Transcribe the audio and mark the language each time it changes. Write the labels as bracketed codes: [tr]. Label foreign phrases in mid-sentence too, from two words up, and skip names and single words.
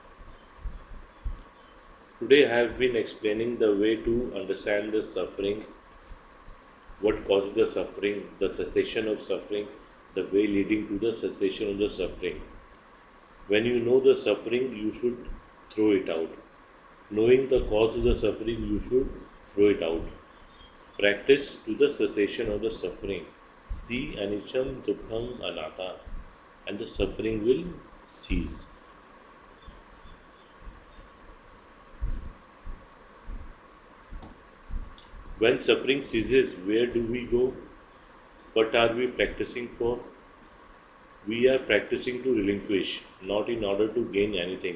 [en] Today I have been explaining the way to understand the suffering, what causes the suffering, the cessation of suffering, the way leading to the cessation of the suffering. When you know the suffering, you should throw it out. Knowing the cause of the suffering, you should throw it out. Practice to the cessation of the suffering. [pi] See anicam dukkham anatta, [en] and the suffering will cease. When suffering ceases, where do we go? What are we practicing for? We are practicing to relinquish, not in order to gain anything.